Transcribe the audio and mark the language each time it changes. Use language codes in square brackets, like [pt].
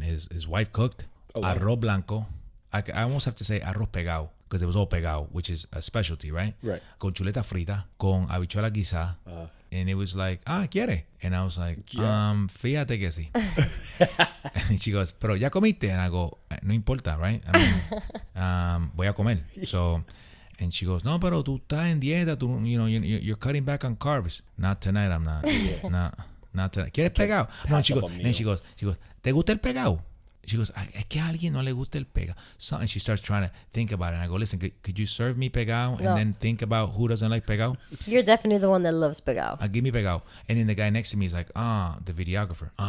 [en] His wife cooked. Oh, wow. [es] Arroz blanco. [en] I almost have to say [es] arroz pegado [en] because it was all pegado, which is a specialty, right? Right. [es] Con chuleta frita, con habichuela guisada. [en] And it was like, [es] quiere. [en] And I was like, [es] fíjate que sí. [en] And she goes, [es] pero ya comiste? [en] And I go, [es] no importa, [en] right? I mean, [es] voy a comer. [en] So, and she goes, [es] no, pero tú estás en dieta. [en] Tú, you know, you're cutting back on carbs. Not tonight, I'm not. Not tonight. [es] ¿Quieres pegado? [en] No, and she goes, [es] ¿te gusta el pegado? [en] She goes, [es] es que a alguien no le gusta el pegado. [en] So, and she starts trying to think about it. And I go, listen, could you serve me pegado and then think about who doesn't like pegado? You're definitely the one that loves pegado. Give me pegado. And then the guy next to me is like, the videographer.